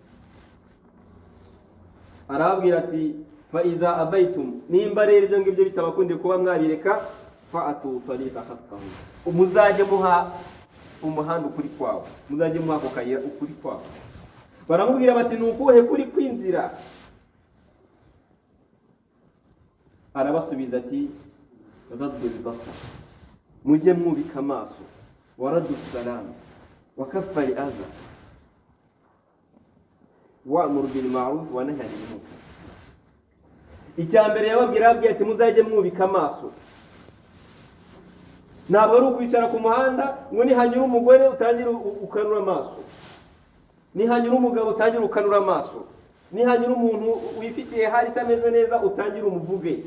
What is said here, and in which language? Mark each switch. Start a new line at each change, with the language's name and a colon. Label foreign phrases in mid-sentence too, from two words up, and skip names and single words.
Kinyarwanda: Arababwira ati
Arabic: فإذا أبيتم,
Kinyarwanda: nimba rero ibyo ngibyo bitabakundiye kuba mwabireka,
Arabic: فأعطوا الطريق حقه,
Kinyarwanda: umuzajye muha umuhanda ukuri kwawo, muzajye muha ako kayira ukuri kwawo. Baramubwira bati nukuhe kuri kwinzira? Arabasubiza ati
Arabic: غض البصر,
Kinyarwanda: mujye mwubika amaso,
Arabic: ورد السلام وكف الأذى, وأمر بالمعروف ونهي عن المنكر.
Kinyarwanda: Icyambere yababwira ati muzajye mwubika amaso. Ntabwo ari ukwicara ku muhanda ngo nihanyura umugore utangira ukanura amaso, nihanyura umugabo utangira ukanura amaso, nihanyura umuntu wifitiye hali itameze neza utangira umuvuge.